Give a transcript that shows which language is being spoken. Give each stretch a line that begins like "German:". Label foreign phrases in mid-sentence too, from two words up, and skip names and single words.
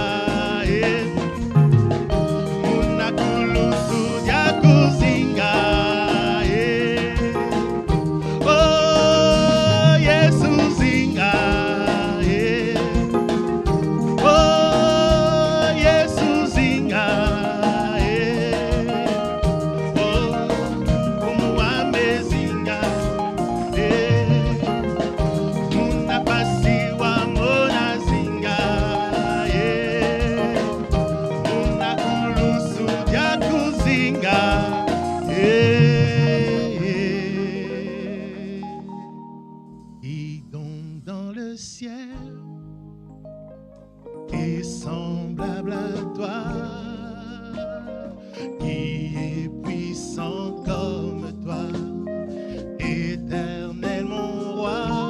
Kongo: muna kulusu dia kuzinga oh Yesu zinga oh Yesu zinga oh mfumu wa mezinga muna basi wa mona zinga muna kulusu dia kuzinga
French: et donc dans le ciel est semblable à toi qui est puissant comme toi éternel mon roi